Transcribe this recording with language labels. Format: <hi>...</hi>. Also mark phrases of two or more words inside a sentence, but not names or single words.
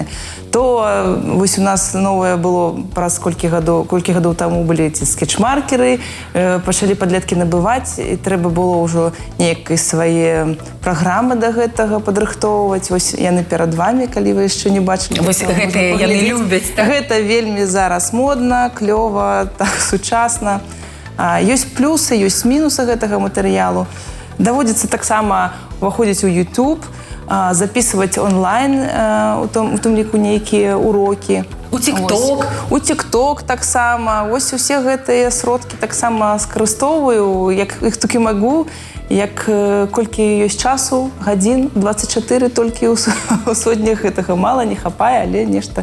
<be>То вось у нас новае было праз колькі гадоў таму былі ці скетч-маркеры, пачалі падлеткі набываць, і трэба было ўжо неяк свае праграмы да гэтага падрыхтоўваць. Вось яны перад вамі, калі вы яшчэ не бачылі. Вось гэтыя яны любяць, так? Гэта вельмі зараз модна, клёва, так, сучасна. Ёсць плюсы, ёсць мінусы гэтага матэрыялу. Даводзіцца таксама уваходзіць у YouTube,</be> <ru>записывать онлайн,</ru> <be>у том ліку нейкія урокі. У TikTok. У TikTok таксама. Вось усе гэтыя сродкі таксама скарыстоўваю, як іх толькі магу, як колькі ёсць часу, гадзін, 24 толькі ў сотнях гэтага мала, не хапае, але нешта.</be>